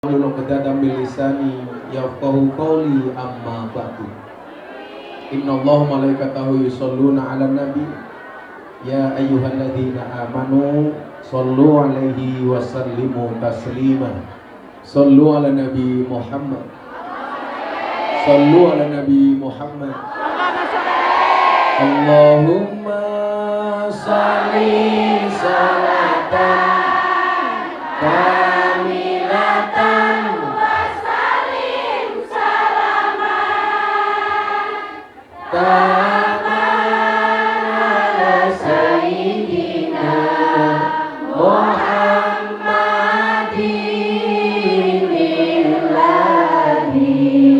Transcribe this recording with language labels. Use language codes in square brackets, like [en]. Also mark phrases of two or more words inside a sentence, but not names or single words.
[ar] واحلل عقدة من لساني يفقهوا قولي أما بعد. إن الله وملائكته يصلون على النبي يا أيها الذين آمنوا صلوا عليه وسلموا تسليما. صلوا على النبي محمد. صلوا على النبي محمد. اللهم صل صلاة كاملة كما على سيدنا محمد إلهي